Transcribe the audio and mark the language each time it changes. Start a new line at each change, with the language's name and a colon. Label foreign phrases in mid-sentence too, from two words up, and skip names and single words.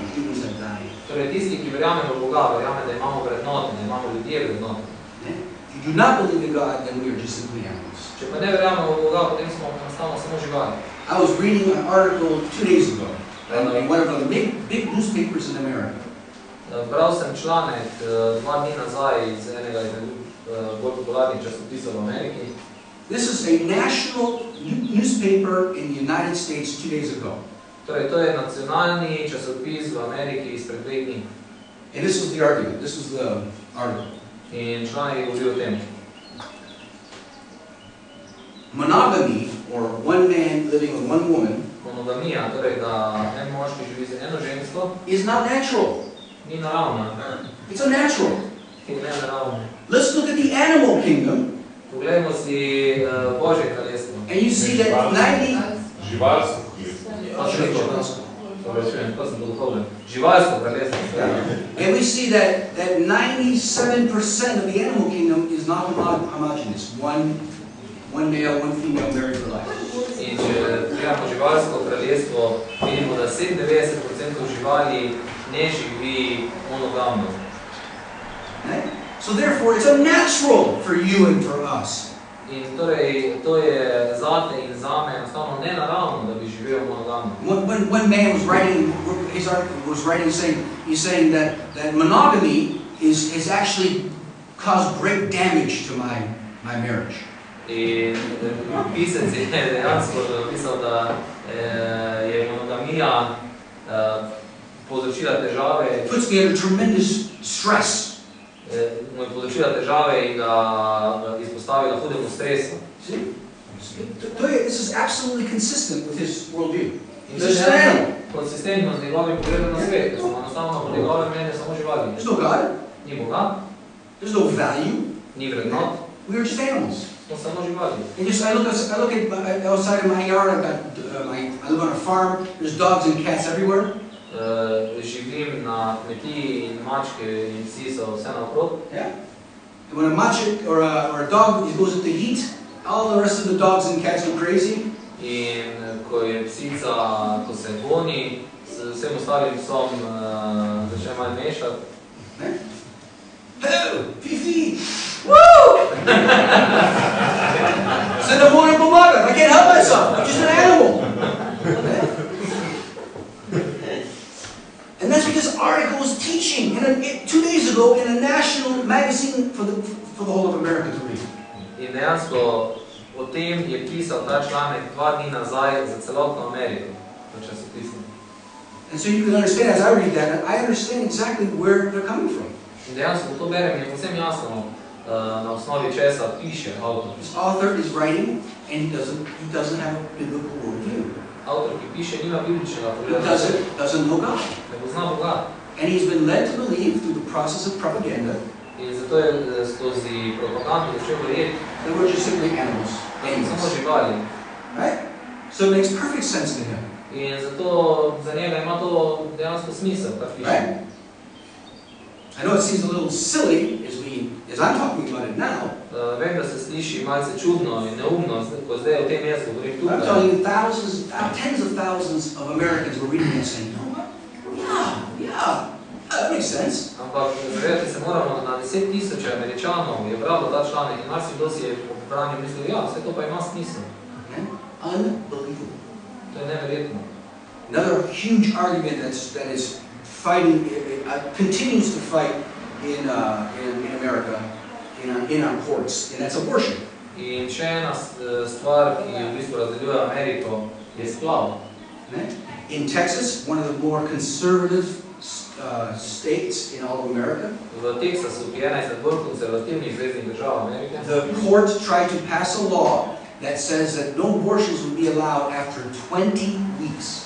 English: Humans have value.
Slovenian: Torej, tisti, ki verjamejo v Boga, verjame, da imamo vrednote, da imamo ljudje vrednote.
English: If you do not believe in God, then we are just simply animals.
Slovenian: Če pa ne verjamemo v Boga, potem smo enostavno samo živali.
English: I was reading an article 2 days ago in one of the big newspapers in America.
Slovenian: Bral sem članek 2 dni nazaj iz enega bolj popularnih časopisov v Ameriki.
English: This is a national newspaper in the United States 2 days ago.
Slovenian: Torej, to je nacionalni časopis v Ameriki izpred 2 dni.
English: And this was the argument. This was the article.
Slovenian: In članek je govoril o tem.
English: Monogamy, or one man living with one woman,
Slovenian: Monogamija, torej da en moški živi z eno žensko,
English: is not natural.
Slovenian: ni naravna.
English: It's unnatural.
Slovenian: Je nenaravna.
English: Let's look at the animal kingdom.
Slovenian: Poglejmo si Božje kraljestvo.
English: And you see that 90...
Slovenian: Živalsko Živalsko kraljestvo.
English: And we see that 97% of the animal kingdom is not homogeneous. One male, one female married for life.
Slovenian: In če gledamo živalsko kraljestvo, vidimo, da 97% živali ne živi monogamno.
English: So therefore, it's unnatural for you and for us.
Slovenian: In torej, to je zate in zame enostavno nenaravno, da bi živel monogamno.
English: One man was writing, his article was writing, he's saying that monogamy is actually caused great damage to my marriage.
Slovenian: In pisec je dejansko napisal, da je monogamija povzročila težave.
English: Puts me under tremendous stress.
Slovenian: Mu je povzročila težave in ga izpostavila hudemu stresu.
English: This is absolutely consistent with his worldview.
Slovenian: In to je konsistentno z njegovim pogledom na svet, ker smo enostavno po njegovem mnenju samo živali.
English: There's no God.
Slovenian: Ni Boga.
English: There's no value.
Slovenian: Ni vrednot.
English: We are just animals.
Slovenian: Smo samo živali.
English: And I look at outside of my yard. I live on a farm. There's dogs and cats everywhere.
Slovenian: Živim na kmetiji in mačke in psi so vse naokrog.
English: Yeah. And when a maček or a dog goes into heat, all the rest of the dogs and cats go crazy.
Slovenian: In ko je psica, ko se goni, s vsem ostalim psom začne malo mešati.
English: Hello, Fifi!
Slovenian: Woo! Se ne morem pomagati.
English: I can't help myself. I'm just an animal. And that's what this article was teaching 2 days ago in a national magazine for the whole of America to read.
Slovenian: In dejansko o tem je pisal ta članek 2 dni nazaj za celotno Ameriko, v časopisu.
English: And so you can understand, as I read that, I understand exactly where they're coming from.
Slovenian: In dejansko to berem je povsem jasno, na osnovi česa piše avtor.
English: This author is writing and he doesn't have a biblical worldview.
Slovenian: Avtor, ki piše, nima bibličnega
English: He
Slovenian: pogleda.
English: doesn't know God.
Slovenian: Ne pozna Boga.
English: And he's been led to believe through the process of propaganda
Slovenian: In zato je skozi propagando začel verjeti,
English: that we're just simply animals.
Slovenian: da smo samo živali.
English: Right? So it makes perfect sense to him.
Slovenian: In zato za njega ima to dejansko smisel, kar piše.
English: Right? I know it seems a little silly as I'm talking about it now.
Slovenian: Vem, da se sliši malce čudno in neumno, ko zdaj o tem jaz govorim
English: I'm
Slovenian: tukaj.
English: telling you, tens of thousands of Americans were reading this saying, no, yeah, that makes sense.
Slovenian: Ampak zavedati se moramo, da na 10.000 Američanov je bralo ta članek in marsikdo si je po branju mislil, ja, vse to pa ima smisel.
English: Unbelievable.
Slovenian: To je neverjetno.
English: Another huge argument that is fighting, continues to fight in America, in our courts, and that's abortion.
Slovenian: In še ena stvar, ki v bistvu razdeljuje Ameriko, je splav.
English: In Texas, one of the more conservative states in all of America.
Slovenian: V Teksasu, ki je ena izmed bolj konzervativnih zveznih držav Amerike,
English: The court tried to pass a law that says that no abortions would be allowed after 20 weeks.